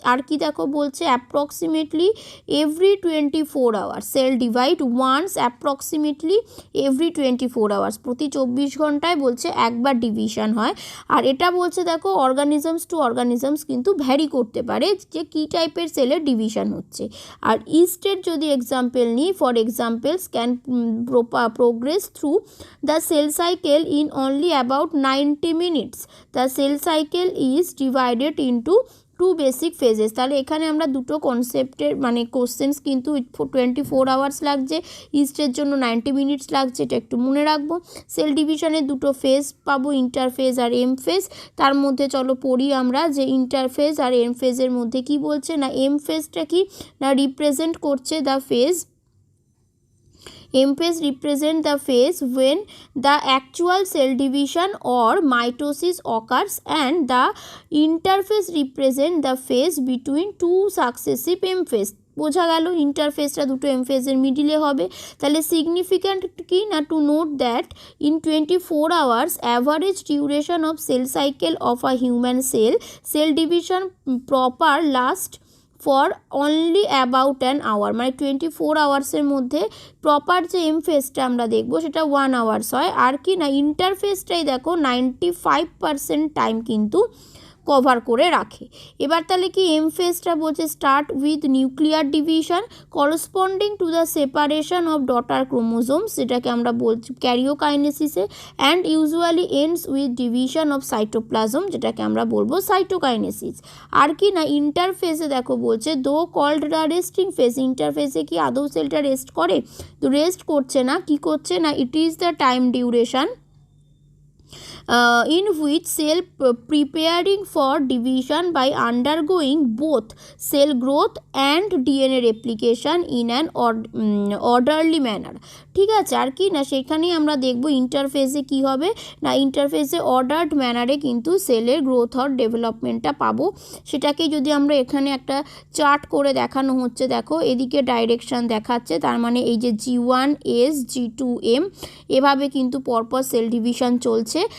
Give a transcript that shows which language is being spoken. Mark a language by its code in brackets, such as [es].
[bn] আর কি দেখো বলছে [en] approximately every 24 hours cell divide once, approximately every 24 hours [bn] প্রতি 24 ঘন্টায় বলছে একবার ডিভিশন হয়। আর এটা বলছে দেখো [en] organisms to organisms [bn] কিন্তু ভ্যারি করতে পারে যে কী টাইপের সেলের ডিভিশন হচ্ছে। আর ইস্টের যদি এক্সাম্পল নিই, [en] For examples can progress through the cell cycle in only about 90 minutes. The cell cycle is divided into two basic phases. [bn] তাহলে এখানে আমরা দুটো কনসেপ্টের মানে কোশ্চেন্স কিন্তু 24 আওয়ার্স লাগছে, ইস্টের জন্য 90 মিনিটস লাগছে, এটা একটু মনে রাখবো। সেল ডিভিশনের দুটো ফেজ পাবো, ইন্টারফেজ আর এম ফেজ। তার মধ্যে চলো পড়ি আমরা যে ইন্টারফেজ আর এম ফেজের মধ্যে কি বলছে না এম ফেজটা কি না রিপ্রেজেন্ট করছে [en] The phase M phase represent the phase when the actual cell division or mitosis occurs, and the interphase represent the phase between two successive M phase. [bn] বোঝা গেল ইন্টারফেসটা দুটো এম ফেজের মিডিলে হবে। তাহলে সিগনিফিক্যান্ট কি না, [en] to note that in 24 hours average duration of cell cycle of a human cell division proper last for only about an hour, [bn] মানে 24 আওয়ার্সের মধ্যে প্রপার যে এম ফেজটা আমরা দেখবো সেটা 1 আওয়ার্স হয়। আর কি না ইন্টারফেসটাই দেখো 95% টাইম কিন্তু কভার করে রাখে। এবার তাহলে কি এম ফেজটা বলছে [en] start with nuclear division corresponding to the separation of daughter chromosomes, [bn] যেটাকে আমরা বলছি ক্যারিওকাইনেসিসে, [en] and usually ends with division of cytoplasm, [bn] যেটাকে আমরা বলবো সাইটোকাইনেসিস। আর কি না ইন্টারফেসে দেখো বলছে [en] though called the resting phase, [bn] ইন্টারফেসে কি আদৌ সেলটা রেস্ট করে? তো রেস্ট করছে না, কি করছে না, [en] It is the time duration in which cell preparing for division by undergoing both cell growth and DNA replication in an orderly manner। [bn] ঠিক আছে, আর কি না সেখানেই আমরা দেখব ইন্টারফেসে কি হবে না, ইন্টারফেসে অর্ডার্ড ম্যানারে কিন্তু সেলের গ্রোথ আর ডেভেলপমেন্টটা পাবো। সেটাকে যদি আমরা এখানে একটা চার্ট করে দেখানো হচ্ছে, দেখো এদিকে ডাইরেকশান দেখাচ্ছে, তার মানে এই যে G1S G2M এভাবে কিন্তু পরপর সেল ডিভিশন চলছে।